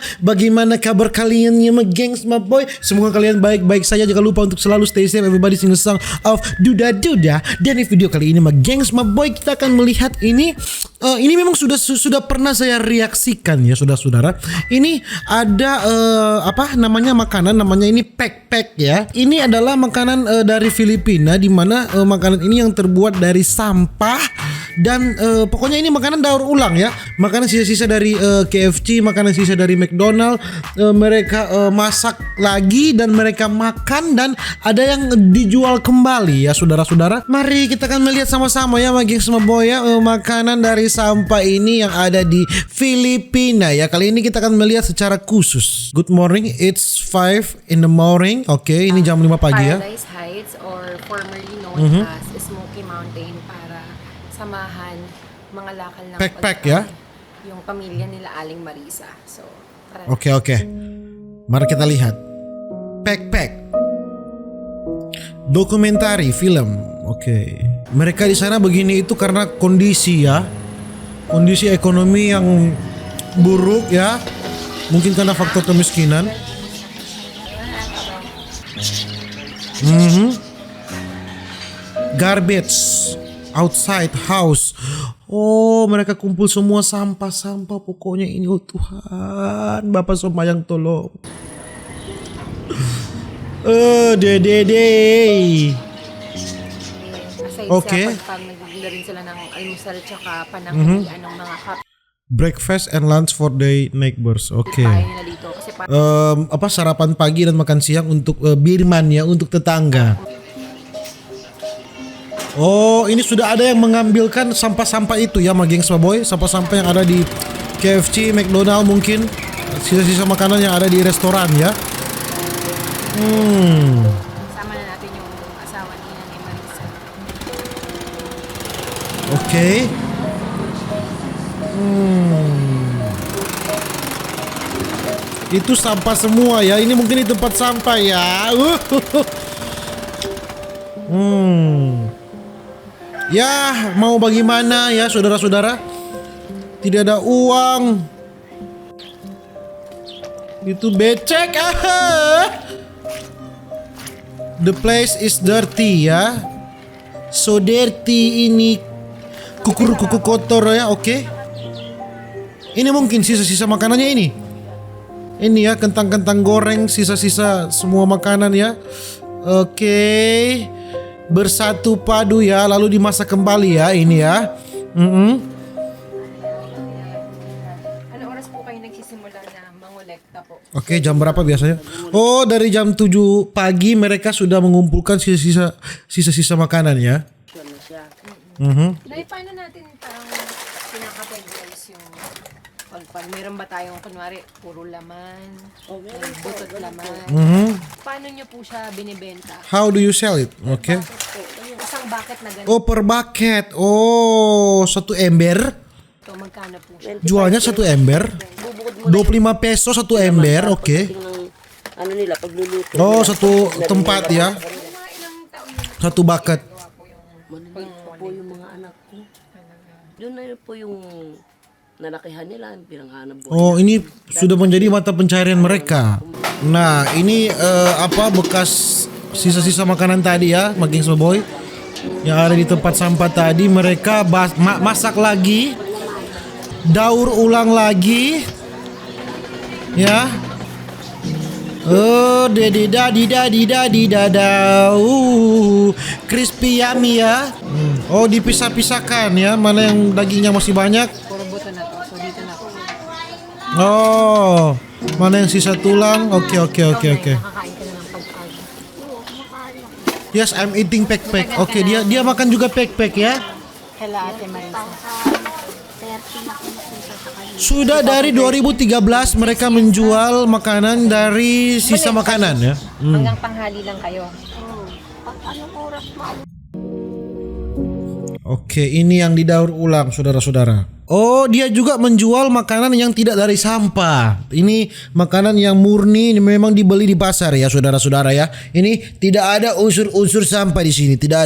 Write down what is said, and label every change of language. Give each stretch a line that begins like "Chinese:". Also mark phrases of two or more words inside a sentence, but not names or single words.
Indonesian: Bagaimana kabar kalian ya ma gengs ma boy? Semoga kalian baik-baik saja. Jangan lupa untuk selalu
English: stay safe. Everybody sing the song of Duda Duda.
Indonesian: Dan di video kali ini ma gengs ma boy kita akan melihat ini. Ini memang sudah pernah saya reaksikan ya saudara-saudara. Ini ada apa namanya makanan, namanya ini pek-pek ya. Ini adalah makanan dari Filipina, di mana makanan ini yang terbuat dari sampah dan pokoknya ini makanan daur ulang ya. Makanan sisa-sisa dari KFC, makanan sisa dari McDonald, mereka masak lagi dan mereka makan dan ada yang dijual kembali ya saudara-saudara. Mari kita akan melihat sama-sama ya gengs ma boy ya, makanan dari sampah ini yang ada di Filipina ya. Kali ini kita akan melihat secara khusus.
English: Good morning, it's 5 in the morning.
Indonesian: Oke, ini jam 5 pagi ya.
Filipino: Paradise Heights
English: or formerly known as
Filipino: Smoky Mountain para samahan mga lakal ng
Indonesian: Pek-pek ya.
Filipino: Yung pamilya nila Aling Marisa. So, tara.
Indonesian: Oke. Mari kita lihat. Pek-pek. Dokumentari film. Oke. Mereka di sana begini itu karena kondisi ya. Kondisi ekonomi yang buruk ya. Mungkin karena faktor kemiskinan.
English: Garbage outside house.
Indonesian: Oh, mereka kumpul semua sampah-sampah. Pokoknya ini, oh Tuhan, Bapak Sembayang tolong. Dede.
English: Aside Okay.
Filipino: sa pag nagdala rin sila ng almusal tsaka pananghalian ng mga
English: Breakfast and lunch for the neighbors.
Indonesian: Oke.
Filipino: kapitbahay nila dito. Kasi
Indonesian: Apa sarapan pagi dan makan siang untuk Birman ya, untuk tetangga. Oh, ini sudah ada yang mengambilkan sampah-sampah itu ya, ma gengs ma boy. Sampah-sampah yang ada di KFC, McDonald mungkin. Sisa-sisa makanan yang ada di restoran ya.
Filipino: sama na natin yung asawa niya ni Marisa.
Indonesian: Oke. Itu sampah semua ya. Ini mungkin di tempat sampah ya. Ya, mau bagaimana ya saudara-saudara? Tidak ada uang. Itu becek.
English: The place is dirty ya. So dirty
Indonesian: ini. Kuku kotor ya, oke. Ini mungkin sisa-sisa makanannya ini. Ini ya, kentang-kentang goreng, sisa-sisa semua makanan ya. Oke. Bersatu padu ya, lalu dimasak kembali ya, ini ya.
Filipino: Ano oras po kayo nagsisimula na mangolekta po?
Indonesian: Oke, jam berapa biasanya? Oh, dari jam 7 pagi mereka sudah mengumpulkan sisa-sisa makanan ya.
Filipino: Nay, paano natin parang pinaka-categorize yung meron ba tayong kunwari puro laman, butot laman? Paano nyo po siya binibenta?
English: How do you sell it? Oke.
Filipino: Isang bucket na ganito,
Indonesian: Oh,
English: per bucket.
Indonesian: Oh, 1 ember.
Filipino: magkano po siya?
Indonesian: Jualnya 1 ember. 25 peso 1 ember, oke.
Filipino: Ano nila pagluluto.
Indonesian: Oh, satu tempat ya.
Filipino: Mga ilang taon yun?
English: 1 bucket.
Filipino: Maliliit pa po yung mga anak ko. Doon na po yung nalakihan nila, pinanghanap buhay.
Indonesian: Oh, ini sudah menjadi mata pencarian mereka. Nah, ini apa bekas sisa-sisa makanan tadi ya, maging boy, yang ada di tempat sampah tadi. Mereka masak lagi, daur ulang lagi, ya.
English: Oh, crispy yummy ya.
Indonesian: Oh, dipisah-pisahkan ya, mana yang dagingnya masih banyak.
Filipino: Puro buto na to, so dito na po.
Indonesian: Oh, mana yang sisa tulang? Oke.
Filipino: Nakakain ka na ng pag-ag.
English: Yes, I'm eating pek-pek.
Indonesian: Oke, dia makan juga pek-pek ya.
Filipino: Kala Ate Marisa.
Indonesian: Sudah dari 2013 mereka menjual makanan dari sisa makanan ya.
Filipino: Hanggang tanghali lang kayo.
Indonesian: Oke, ini yang didaur ulang saudara-saudara. Oh, dia juga menjual makanan yang tidak dari sampah. Ini makanan yang murni, ini memang dibeli di pasar ya saudara-saudara ya. Ini tidak ada unsur-unsur sampah di sini, tidak ada.